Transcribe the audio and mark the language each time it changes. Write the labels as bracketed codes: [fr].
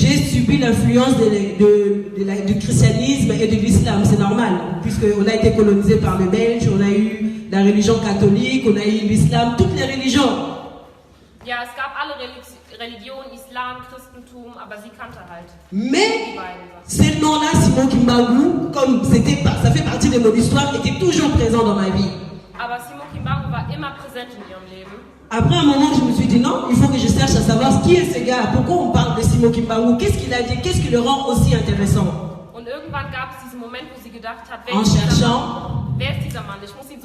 [fr] J'ai subi l'influence du christianisme et de l'islam, c'est normal, puisqu'on a été colonisé par les Belges, on a eu la religion catholique, on a eu l'islam, toutes les religions. [de] Ja, es gab alle Religionen, Islam, Christentum, aber sie kannte halt [fr] Mais [de] die beiden Sachen. [fr] ces noms-là, Simon Kimbangu, comme ça fait partie de mon histoire, était toujours présent dans ma vie. [de] Aber Simon Kimbangu war immer präsent in ihrem Leben. [fr] Après un moment, je me suis dit non, il faut que je cherche à savoir qui est ce gars, pourquoi on parle de Simon Kimbangu, qu'est-ce qu'il a dit, qu'est-ce qui le rend aussi intéressant. [de] Und irgendwann gab es diesen Moment, wo sie gedacht hat, [fr] En cherchant, [de] wer ist dieser Mann? Ich muss ihn